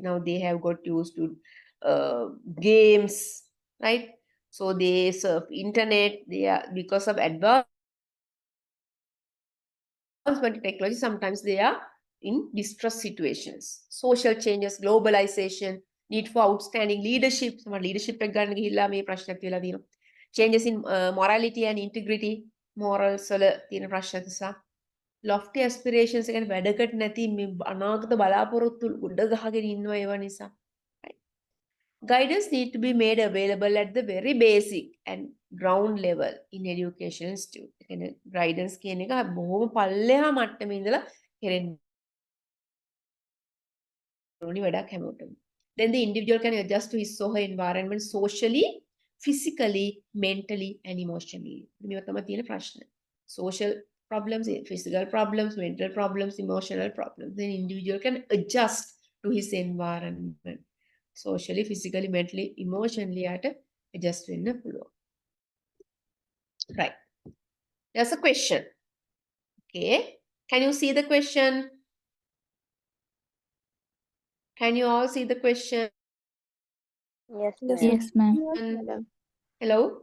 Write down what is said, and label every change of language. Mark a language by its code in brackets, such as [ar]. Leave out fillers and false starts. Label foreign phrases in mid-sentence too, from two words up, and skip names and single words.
[en] Now they have got used to games, right? So they surf internet. They are because of advancement in technology. Sometimes they are in distress situations. Social changes, globalization, need for outstanding leadership. Some leadership [si] එක ගන්න ගිහිල්ලා මේ ප්‍රශ්නයක් කියලා තියෙනවා. [en] Changes in morality and integrity, morals [si] වල තියෙන ප්‍රශ්න නිසා. [en] Lofty aspirations [si] එක කියන්නේ වැඩකට නැති මේ අනාගත බලාපොරොත්තු උඩ ගහගෙන ඉන්නවා ඒව නිසා. [en] Guidance need to be made available at the very basic and ground level in education institute. [si] කියන්නේ guidance කියන එක බොහොම පල්ලෙහා මට්ටමේ ඉඳලා කෙරෙන්න [en] Then the individual can adjust to his or her environment socially, physically, mentally, and emotionally. Social problems, physical problems, mental problems, emotional problems. Then individual can adjust to his environment. Socially, physically, mentally, emotionally adjust [si] වෙන්න පුළුවන්. [en] Right. There's a question. Okay. Can you see the question? Can you all see the question? Yes, Yes, ma'am. Yes, ma'am. Yes, madam. Hello?